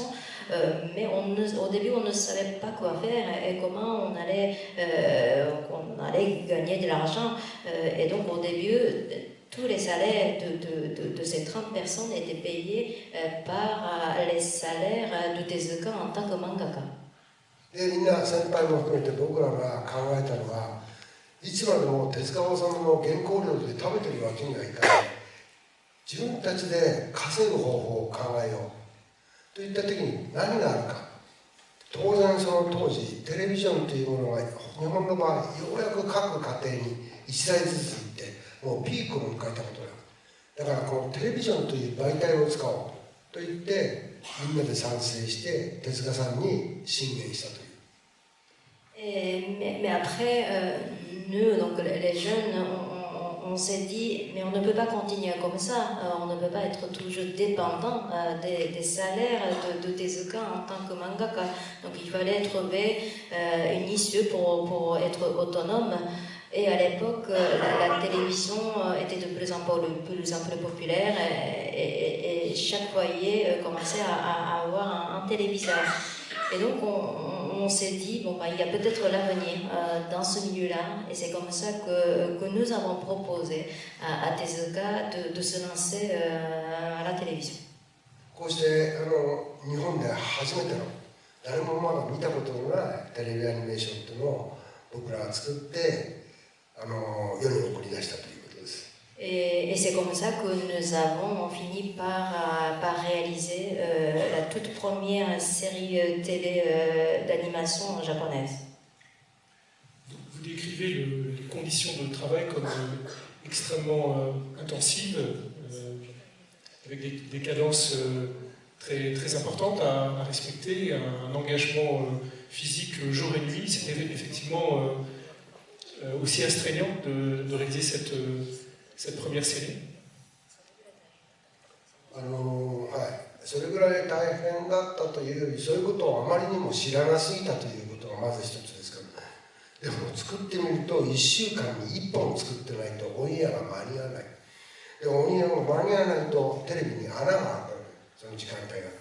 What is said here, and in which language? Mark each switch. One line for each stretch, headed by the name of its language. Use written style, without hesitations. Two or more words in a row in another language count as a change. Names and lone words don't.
French: Mais au début, on ne savait pas quoi faire et comment on allait gagner de l'argent. Et donc, au début, tous les salaires de ces 30 personnes étaient payés par les salaires de Tezuka en tant que mangaka.
Japanese: でみんな先輩も含めて僕らが考えたのは、いつまでも手塚治虫の原稿料で食べてるわけにはいかない。自分たちで稼ぐ方法を考えようといった時に何があるか。当然その当時テレビジョンというものが日本の場合ようやく各家庭に1台ずついってもうピークを迎えたことだ。だからこのテレビジョンという媒体を使おうと言ってみんなで賛成して手塚さんに進言したという。
French: Mais après, nous, donc les jeunes, on s'est dit, mais on ne peut pas continuer comme ça, on ne peut pas être toujours dépendant des salaires de Tezuka en tant que mangaka. Donc il fallait trouver une issue pour être autonome. Et à l'époque, la télévision était de plus en plus populaire et chaque foyer commençait à avoir un téléviseur. Et donc on on s'est dit, bon, il y a peut-être l'avenir dans ce milieu-là, et c'est comme ça que nous avons proposé à Tezuka de se lancer à la télévision.
Japanese: こうして日本で初めての誰もまだ見たことのないテレビアニメーションというのを僕らが作って世に送り出したということです。
French: Et c'est comme ça que nous avons fini par réaliser la toute première série télé d'animation japonaise. Vous décrivez les conditions de travail comme extrêmement intensives, avec des cadences très, très importantes à respecter, un engagement physique jour et nuit. C'était effectivement aussi astreignant de réaliser cette première série.
Japanese: それぐらい大変だったというより、そういうことをあまりにも知らなすぎたということがまず一つですから。でも作ってみると1週間に1本作ってないとオンエアが間に合わない。でオンエアが間に合わないとテレビに穴が開く、その時間帯が。